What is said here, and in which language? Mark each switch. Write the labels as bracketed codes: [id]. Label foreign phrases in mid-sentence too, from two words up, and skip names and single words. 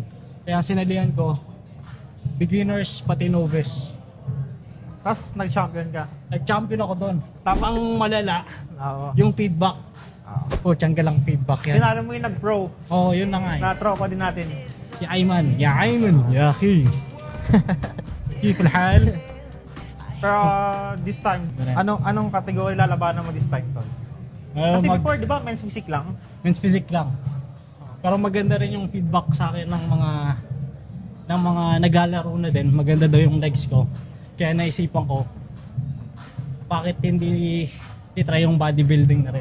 [tl] Kaya ang sinalihan ko, beginners pati novice. Tapos nag-champion ka. Nag-champion ako doon. Tapos ang malala, Oo. yung feedback. Tiyangga lang feedback yan. Tinalo mo yung nag-pro. Oo, yun na nga eh. Na-tropa din natin. [ar] Si Ayman. Ya Ayman. يا أخي. كيف الحال? [tl] Pero [en] this time, [tl] anong category lalabanan mo [en] this time, [tl] Tol? Kasi before, di ba, [en] men's physique [tl] lang? [en] Men's physique [tl] lang. Pero maganda rin yung feedback sa akin ng mga naglalaro na din. Maganda daw yung legs ko. Kaya naisipan ko, bakit hindi try yung bodybuilding na rin?